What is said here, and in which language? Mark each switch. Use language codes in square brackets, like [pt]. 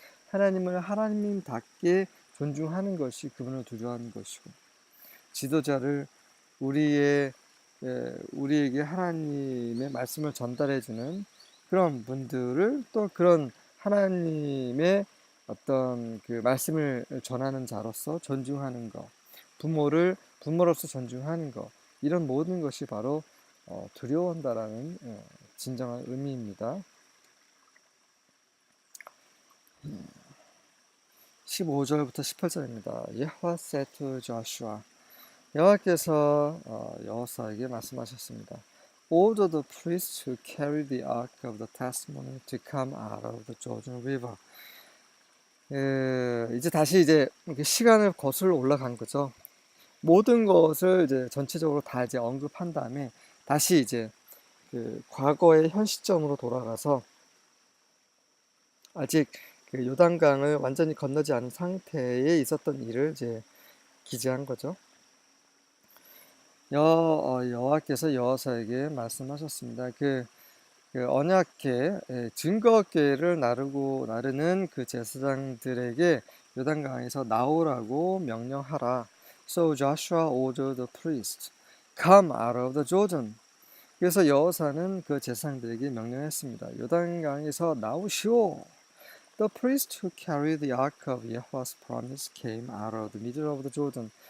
[ko] 하나님을 하나님답게 존중하는 것이 그분을 두려워하는 것이고 지도자를 우리에게 하나님의 말씀을 전달해주는 그런 분들을 또 그런 하나님의 어떤 그 말씀을 전하는 자로서 존중하는 것, 부모로서 존중하는 것, 이런 모든 것이 바로 두려워한다라는 진정한 의미입니다. 15절부터 18절입니다. [en] Yahweh said to Joshua. [ko] 여호와께서 여호수아에게 말씀하셨습니다. [en] Order the priests who carry the ark of the testimony to come out of the Jordan River. [ko] 이제 다시 시간을 거슬러 올라간 거죠. 모든 것을 이제 전체적으로 다 이제 언급한 다음에 다시 이제 그 과거의 현 시점으로 돌아가서 아직 그 요단강을 완전히 건너지 않은 상태에 있었던 일을 이제 기재한 거죠. 여호와께서 여호사에게 말씀하셨습니다. 그 언약궤, 증거궤를 나르는 그 제사장들에게 요단강에서 나오라고 명령하라. [en] So Joshua ordered the priests, come out of the Jordan. [ko] 그래서 여호사는 그 제사장들에게 명령했습니다. 요단강에서 나오시오. [en] The priest who carried the ark of Yahweh's promise came out of the middle of the Jordan.